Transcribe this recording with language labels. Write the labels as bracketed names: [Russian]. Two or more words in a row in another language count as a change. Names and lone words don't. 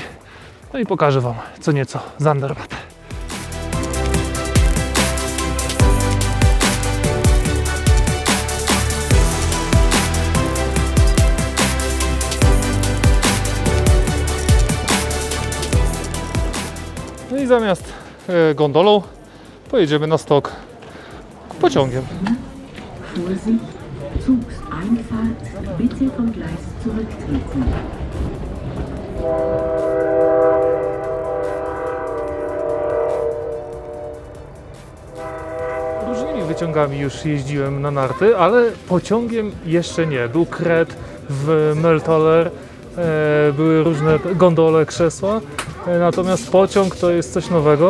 [Polish] No i pokażę Wam co nieco z Andermatt. No i zamiast gondolą pojedziemy na stok pociągiem. [German] Vorsicht, Zugseinfahrt, bitte vom Gleis zurücktreten. [Polish] Różnymi wyciągami już jeździłem na narty, ale pociągiem jeszcze nie. Był kret w Meltoler, były różne gondole, krzesła, natomiast pociąg to jest coś nowego.